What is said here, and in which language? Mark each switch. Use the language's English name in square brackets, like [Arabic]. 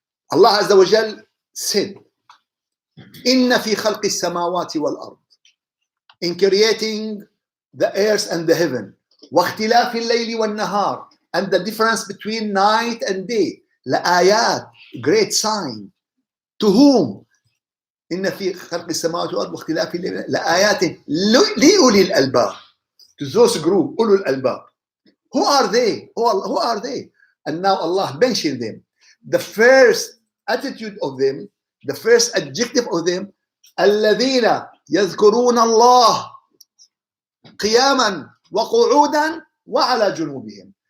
[Arabic] Allah Azza wa Jal said, Inna fi khalqi samawati wal ard. [English] In creating the earth and the heaven. [Arabic] واختلاف الليل والنهار. [English] And the difference between night and day. لآيات, great sign. To whom? [Arabic] إن في خلق السماوات والأرض واختلاف الليل لآيات لأولي الألباب. [English] To those group, [Arabic] أولو الألباب. [English] Who are they? Who are they? And now Allah mentioned them. The first attitude of them, the first adjective of them, [Arabic] الذين يذكرون الله قياما وقعودا وعلى جنوبهم.